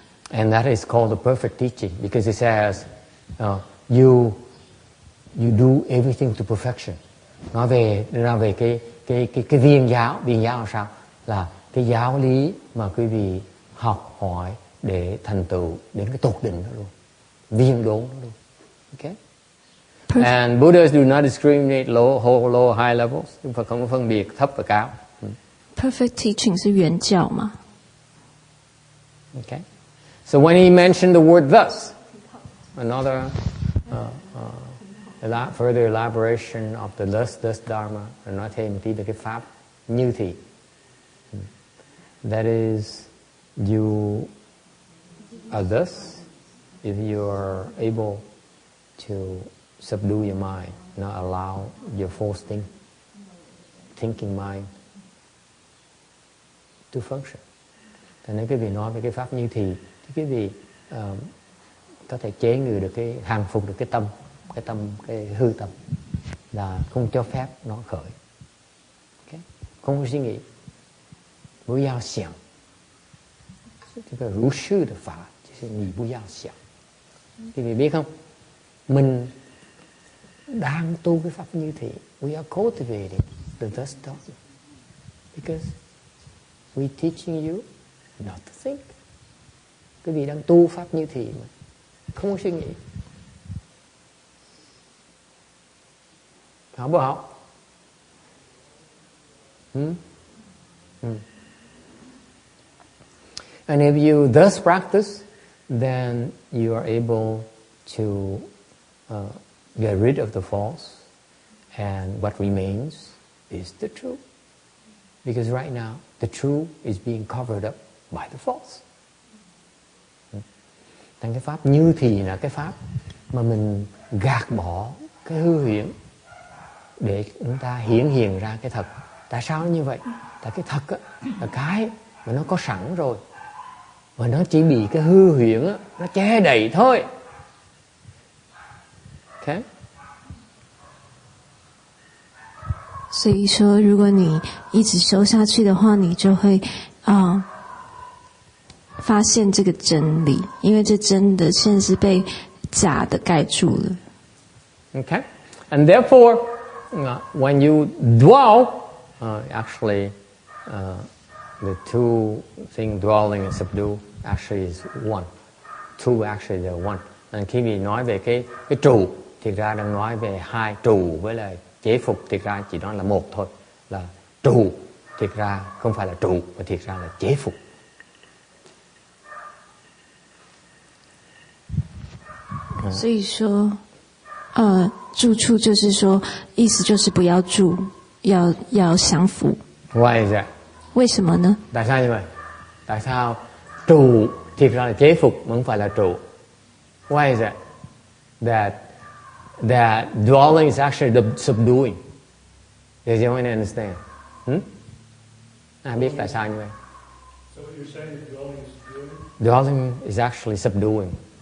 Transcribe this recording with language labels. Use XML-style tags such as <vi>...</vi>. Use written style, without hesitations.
<en>And that is called the perfect teaching because it says you do everything to perfection.</en> <vi>Nói về cái viên giáo là sao? Là cái giáo lý mà quý vị học hỏi để thành tựu đến cái tột đỉnh đó luôn, viên đốn đó luôn. Okay?</vi> <en>And Buddhas do not discriminate low, high levels.</en> <vi>Chúng Phật không có phân biệt thấp và cao.</vi> <zh>Perfect teaching 是原教嘛？</zh> <en>Okay. So when he mentioned the word thus, another further elaboration of the thus Dharma,</en> <vi>nói thêm một tí về cái pháp như thị.</vi> <en>That is, you are thus if you are able to subdue your mind, not allow your false thinking mind to function.</en> <vi>Thành nếu quý vị nói về cái pháp như thì quý vị có thể chế ngự được hàng phục được cái hư tâm, là không cho phép nó khởi.</vi> <en>Okay?</en> <vi>Không có suy nghĩ,</vi> <zh>不要想，这个如是的法就是你不要想。</zh> <vi>quý vị biết không? Mình đang tu cái pháp như thị.</vi> <en>We are cultivating the thus Dharma because we teaching you not to think.</en> <vi>Quý vị đang tu pháp như thị mà không có suy nghĩ. Học bộ học.</vi> <en>And if you thus practice, then you are able to get rid of the false, and what remains is the true. Because right now, the true is being covered up by the false.</en> <vi>Thành cái pháp như thì là cái pháp mà mình gạt bỏ cái hư huyễn để chúng ta hiển hiện ra cái thật. Tại sao như vậy? Tại cái thật á, là cái mà nó có sẵn rồi, và nó chỉ bị cái hư huyễn á, nó che đậy thôi.</vi> <en>Okay?</en> <zh>所以说，如果你一直修下去的话，你就会发现这个真理，因为这真的现在是被假的盖住了。</zh> <en>Okay? And therefore, when you dwell, actually, the two things, dwelling and subdue, actually is one. Two actually they're one.</en> <vi>And khi mình nói về cái trụ, thì ra đang nói về hai, trụ với lại chế phục, thì ra chỉ nói là một thôi. Là trụ, thì ra không phải là trụ, mà thì ra là chế phục.</vi> <zh>所以说，住处就是说，意思就是不要住，要降服。</zh> <en>Why is that?</en> <zh>为什么呢？</zh> <vi>Tại sao như vậy? Tại sao trụ thiệt ra là chế phục mà không phải là trụ?</vi> <en>Why is that? That dwelling is actually the subduing. Does anyone understand?</en> <vi>Ai biết tại sao như vậy?</vi> <en>So what you're saying is dwelling is doing? Dwelling is actually subduing.</en>